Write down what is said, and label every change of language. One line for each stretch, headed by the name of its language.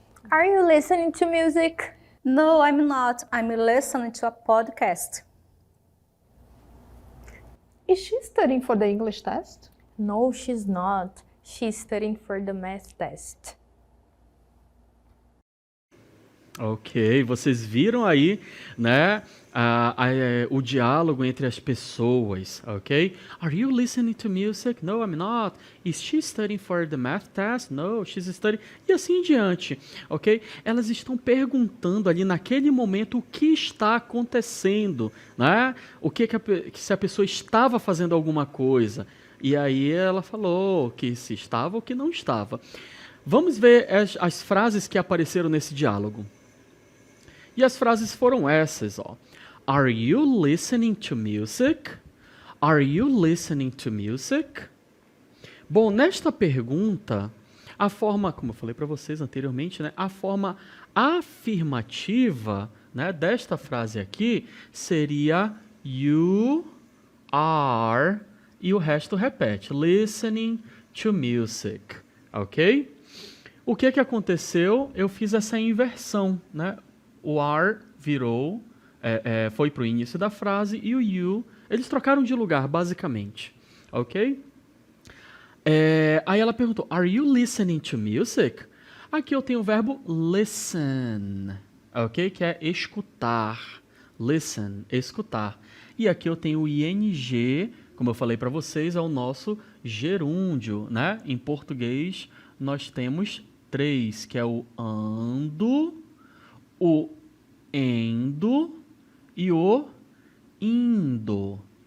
English: Are you listening to music? No, I'm not. I'm listening to a podcast. Is she studying for the English test? No, she's not. She's studying for the math test.
Portuguese: Ok, vocês viram aí, né, o diálogo entre as pessoas, ok?
English: Are you listening to music? No, I'm not. Is she studying for the math test? No, she's studying...
Portuguese: E assim em diante, ok? Elas estão perguntando ali naquele momento o que está acontecendo, né? Se a pessoa estava fazendo alguma coisa. E aí ela falou que se estava ou que não estava. Vamos ver as frases que apareceram nesse diálogo. E as frases foram essas, ó.
English: Are you listening to music? Are you listening to music?
Portuguese: Bom, nesta pergunta, a forma, como eu falei para vocês anteriormente, né, a forma afirmativa, né, desta frase aqui seria
English: you are,
Portuguese: e o resto repete,
English: listening to music,
Portuguese: ok? O que aconteceu? Eu fiz essa inversão, né? O are virou, foi para o início da frase, e o you, eles trocaram de lugar, basicamente. Ok? Aí ela perguntou,
English: are you listening to music?
Portuguese: Aqui eu tenho o verbo listen, ok? Que é escutar. Listen, escutar. E aqui eu tenho o ing, como eu falei para vocês, é o nosso gerúndio, né? Em português, nós temos 3, que é o ando, o endo e o indo.